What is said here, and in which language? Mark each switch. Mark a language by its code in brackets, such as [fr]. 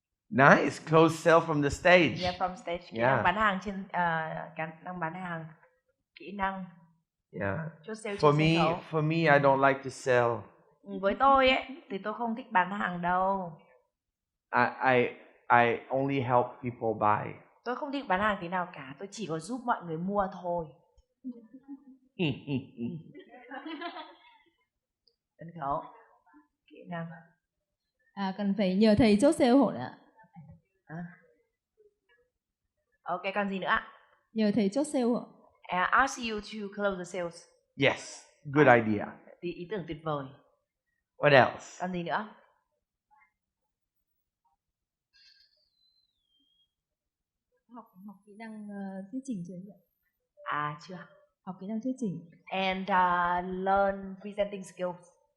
[en] Nice, close sale from the stage. Yeah, from stage. [vi] Kỹ năng bán hàng trên kỹ năng bán hàng, kỹ năng. [en] Yeah. [vi] Chốt sale trên sân khấu. [en] For me, I don't like to sell. [vi] Với tôi ấy thì tôi không thích bán hàng đâu. [en] I only help people buy. [vi] Tôi không thích bán hàng tí nào cả, tôi chỉ có giúp mọi người mua thôi. Sân khấu, kỹ năng. Cần phải nhờ thầy chốt sale hộ nữa. Ok, còn gì nữa ạ? Nhờ thầy chốt sale hộ. [en] Ask you to close the sales. Yes, good idea. [vi] Ý tưởng tuyệt vời. [en] What else? [vi] Còn gì nữa? Học kỹ năng thuyết trình chưa nhỉ? Chưa. Học kỹ năng thuyết trình. [en] And learn presenting skills.